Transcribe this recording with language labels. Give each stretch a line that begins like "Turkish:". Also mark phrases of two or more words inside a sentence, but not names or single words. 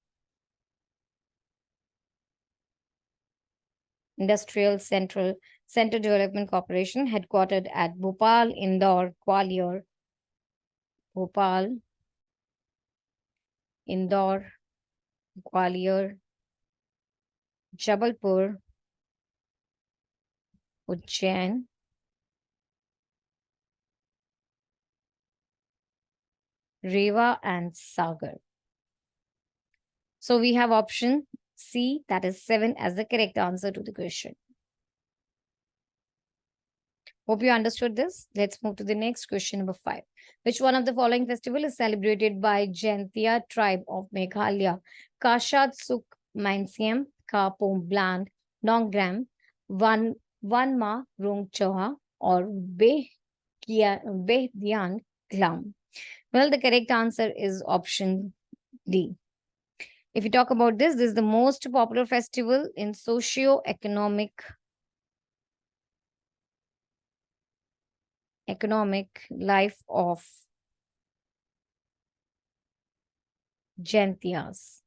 English: Industrial Center Development Corporation, headquartered at Bhopal, Indore, Gwalior, Bhopal, Indore, Gwalior, Jabalpur, Ujjain, Rewa, and Sagar. So we have option C, that is 7, as the correct answer to the question. Hope you understood this. Let's move to the next question, number 5. Which one of the following festival is celebrated by Jaintia tribe of Meghalaya? Kashat Suk Mansiam, Kapom Bland, Nonggram, Vanma Rung Choha, or Behdian Glam? Well, the correct answer is option D. If you talk about this is the most popular festival in socio-economic life of Jaintias.